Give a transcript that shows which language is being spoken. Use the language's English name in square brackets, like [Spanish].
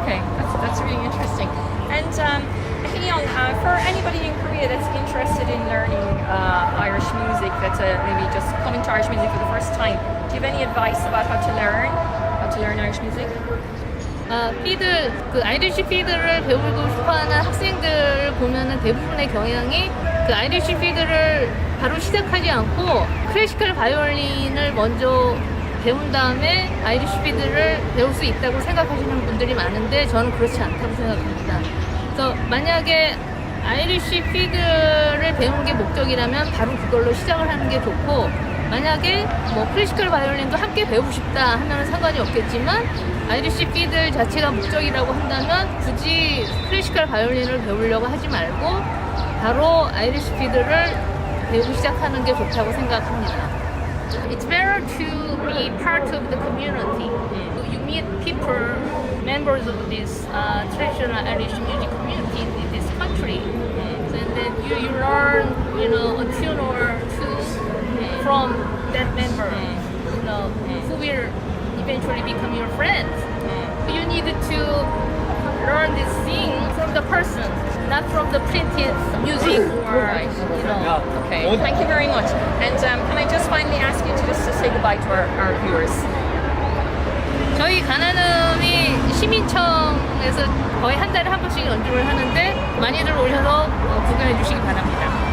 [English] okay, that's really interesting. And Hyung, for anybody in Korea that's interested in learning Irish music, that's maybe just coming to Irish music for the first time, do you have any advice about how to learn Irish music? [Korean] 피들, 그 아이리쉬 피들을 배우고 싶어하는 학생들 보면은 대부분의 경향이 그 아이리쉬 피들을 바로 시작하지 않고 클래시컬 바이올린을 먼저 배운 다음에 아이리쉬 피들을 배울 수 있다고 생각하시는 분들이 많은데 저는 그렇지 않다고 생각합니다. 그래서 만약에 아이리쉬 피드를 배우는 게 목적이라면 바로 그걸로 시작을 하는 게 좋고, 만약에 뭐 클래시컬 바이올린도 함께 배우고 싶다 하면 상관이 없겠지만 아이리쉬 피드 자체가 목적이라고 한다면 굳이 클래시컬 바이올린을 배우려고 하지 말고 바로 아이리쉬 피드를 배우기 시작하는 게 좋다고 생각합니다. [English] It's better to be part of the community. You meet people, members of this traditional Irish music community in this country. So, and then you learn, a tune or two from that member, who will eventually become your friends. You need to learn this thing from the person, not from the printed music or, Okay, thank you very much. And can I just finally ask you to just to say goodbye to our viewers? [Korean] 저희 가나눔이 시민청에서 거의 한 달에 한 번씩 연주를 하는데 많이들 오셔서 구경해 주시기 바랍니다.